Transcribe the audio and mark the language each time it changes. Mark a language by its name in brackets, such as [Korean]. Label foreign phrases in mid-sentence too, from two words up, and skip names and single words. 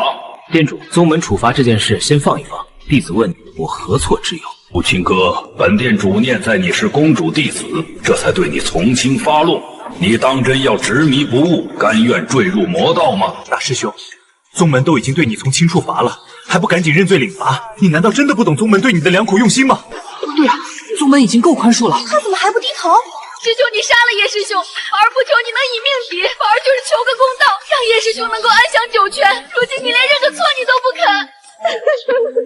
[Chinese] 店主，宗门处罚这件事先放一放，弟子问我何错之有？顾清哥，本店主念在你是公主弟子，这才对你从轻发落。你当真要执迷不悟，甘愿坠入魔道吗？大师兄，宗门都已经对你从轻处罚了，还不趕緊認罪領罰？你難道真的不懂宗門對你的良苦用心嗎？對啊，宗門已經夠寬恕了，他怎麼還不低頭？只求你殺了葉師兄，而不求你能以命抵，反而就是求個公道，讓葉師兄能夠安享九泉。如今你連認個錯你都不肯。